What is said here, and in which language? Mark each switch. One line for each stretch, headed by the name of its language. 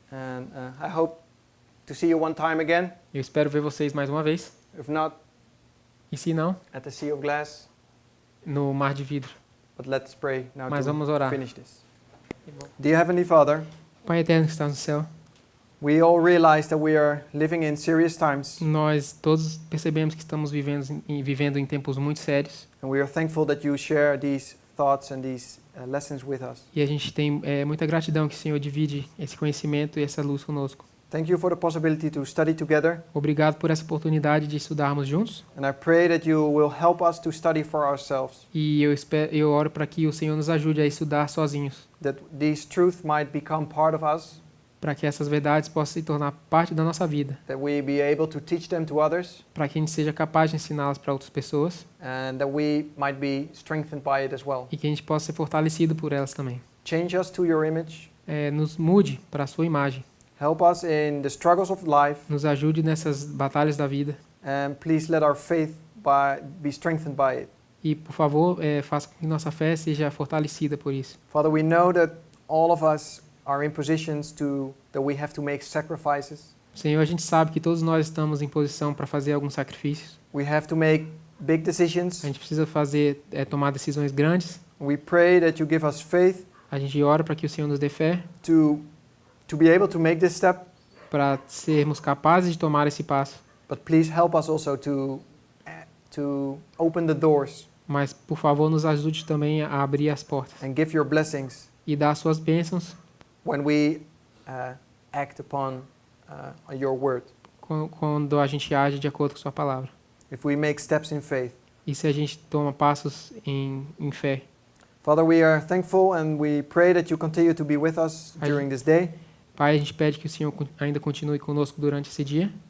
English: and I hope to see you one time again.
Portuguese: Eu espero ver vocês mais uma vez.
English: If not,
Portuguese: E se não,
English: at the Sea of Glass.
Portuguese: no mar de vidro.
English: But let's pray now
Portuguese: Mas vamos orar.
English: to finish this. Dear Heavenly Father,
Portuguese: Pai eterno que está no céu,
English: we all realize that we are living in serious times,
Portuguese: nós todos percebemos que estamos vivendo em tempos muito sérios.
English: and we are thankful that you share these thoughts and these lessons with us.
Portuguese: E a gente tem muita gratidão que o Senhor divide esse conhecimento e essa luz conosco.
English: Thank you for the possibility to study together,
Portuguese: Obrigado por essa oportunidade de estudarmos juntos.
English: and I pray that you will help us to study for ourselves,
Portuguese: E eu oro para que o Senhor nos ajude a estudar sozinhos,
English: that these truths might become part of us,
Portuguese: para que essas verdades possam se tornar parte da nossa vida,
English: that we be able to teach them to others,
Portuguese: para que a gente seja capaz de ensiná-las para outras pessoas
English: and that we might be strengthened by it as well.
Portuguese: e que a gente possa ser fortalecido por elas também.
English: Change us to your image.
Portuguese: Nos mude para a sua imagem,
English: Help us in the struggles of life,
Portuguese: nos ajude nessas batalhas da vida
English: and please let our faith be strengthened by it.
Portuguese: E, por favor, faça com que nossa fé seja fortalecida por isso.
English: Father, we know that all of us are in positions that we have to make sacrifices.
Portuguese: Senhor, a gente sabe que todos nós estamos em posição para fazer alguns sacrifícios.
English: We have to make big decisions.
Portuguese: A gente precisa tomar decisões grandes.
English: We pray that you give us faith
Portuguese: A gente ora para que o Senhor nos dê fé,
English: to be able to make this step,
Portuguese: para sermos capazes de tomar esse passo.
English: but please help us also to open the doors
Portuguese: Mas, por favor, nos ajude também a abrir as portas
English: and give your blessings
Portuguese: e dar as suas bênçãos
English: when we act upon your word.
Portuguese: quando a gente age de acordo com sua palavra.
English: If we make steps in faith.
Portuguese: E se a gente toma passos em fé.
English: Father, we are thankful and we pray that you continue to be with us during this day.
Portuguese: Pai, a gente pede que o Senhor ainda continue conosco durante esse dia.